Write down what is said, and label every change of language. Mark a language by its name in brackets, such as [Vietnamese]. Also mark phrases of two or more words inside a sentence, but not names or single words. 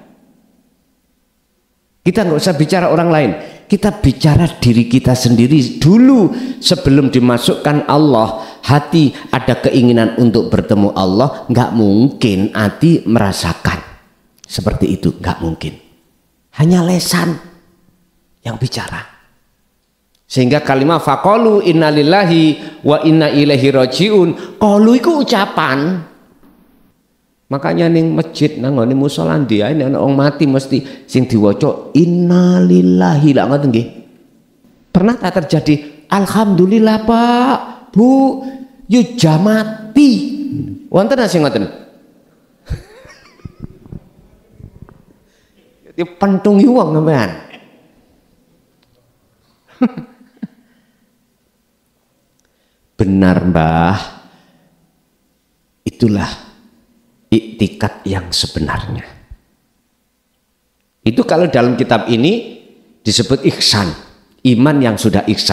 [Indonesian] Kita nggak usah bicara orang lain. Kita bicara diri kita sendiri dulu sebelum dimasukkan Allah. Hati ada keinginan untuk bertemu Allah, nggak mungkin hati merasakan seperti itu, nggak mungkin. Hanya lesan yang bicara. Sehingga kalimat [Arabic] فقالوا إنا لله وإنا إليه راجعون, [Indonesian] qalu [Javanese] iku ucapan. Makanya ning masjid nang ngene musala [Indonesian] dia ini [Javanese] ana wong mati mesti sing diwaca innalillahi lak ngoten nggih. [Indonesian] Pernah tak terjadi? [Javanese] Alhamdulillah Pak, Bu, yo jamati. Wonten sing ngoten. Di pentungi wong sampean. [Indonesian] Benar Mbah, itulah iktikad yang sebenarnya. Itu kalau dalam kitab ini disebut ihsan, iman yang sudah ihsan.